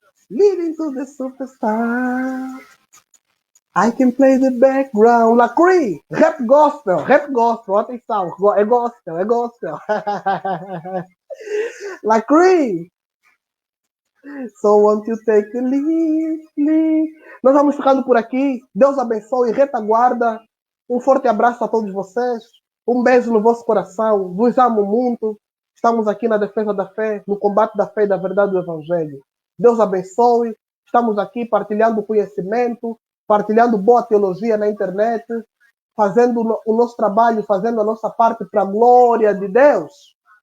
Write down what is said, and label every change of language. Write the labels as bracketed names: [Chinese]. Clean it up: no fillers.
[English] Leading to the superstar. I can play the background. [Portuguese] Lacree, rap gospel, atenção, é gospel, é gospel. [English] Lacree, so won't you take the lead. [Portuguese] Nós vamos ficando por aqui. Deus abençoe, retaguarda. Um forte abraço a todos vocês. Um beijo no vosso coração. Vos amo muito. Estamos aqui na defesa da fé, no combate da fé e da verdade do Evangelho. Deus abençoe. Estamos aqui partilhando conhecimento, partilhando boa teologia na internet, fazendo o nosso trabalho, fazendo a nossa parte para a glória de Deus.